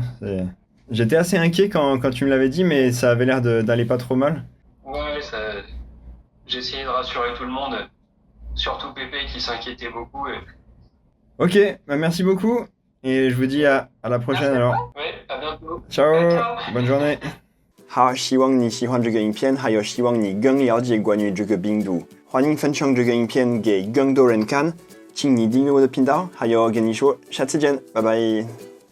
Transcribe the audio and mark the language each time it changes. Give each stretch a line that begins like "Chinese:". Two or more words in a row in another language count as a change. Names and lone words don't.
French: J'étais assez inquiet quand tu me l'avais dit, mais ça avait l'air d'aller pas trop mal. Ouais, j'ai essayé de rassurer tout le monde, surtout Pépé qui s'inquiétait beaucoup. Ok, bah merci beaucoup. Et je vous dis à la prochaine alors. Ouais, à bientôt. Ciao, Ciao. bonne journée.
Chinese: 好，希望你喜欢这个影片，还有希望你更了解关于这个病毒。欢迎分享这个影片给更多人看，请你订阅我的频道，还有跟你说，下次见，拜拜。